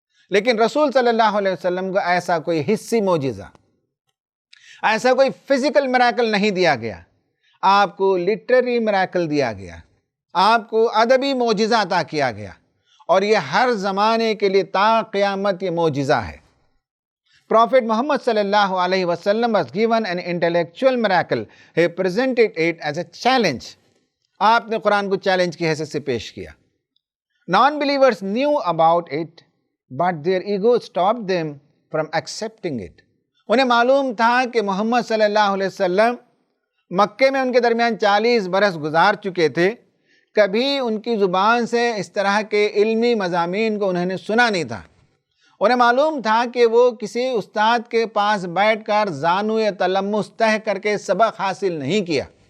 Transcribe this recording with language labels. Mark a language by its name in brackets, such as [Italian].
[Urdu] لیکن رسول صلی اللہ علیہ وسلم کو ایسا کوئی حصی معجزہ، ایسا کوئی فزیکل میریکل نہیں دیا گیا. آپ کو لٹریری میریکل دیا گیا، آپ کو ادبی معجزہ عطا کیا گیا، اور یہ ہر زمانے کے لیے تا قیامت یہ معجزہ ہے. [English] Prophet Muhammad sallallahu alaihi wasallam was given an intellectual miracle. He presented it as a challenge. [Urdu] آپ نے قرآن کو چیلنج کی حیثیت سے پیش کیا. [English] Non-believers knew about it, but their ego stopped them from accepting it. [Urdu] انہیں معلوم تھا کہ محمد صلی اللہ علیہ وسلم مکے میں ان کے درمیان 40 برس گزار چکے تھے. کبھی ان کی زبان سے اس طرح کے علمی مضامین کو انہوں نے سنا نہیں تھا. انہیں معلوم تھا کہ وہ کسی استاد کے پاس بیٹھ کر زانوئے تلمس تہ کر کے سبق حاصل نہیں کیا.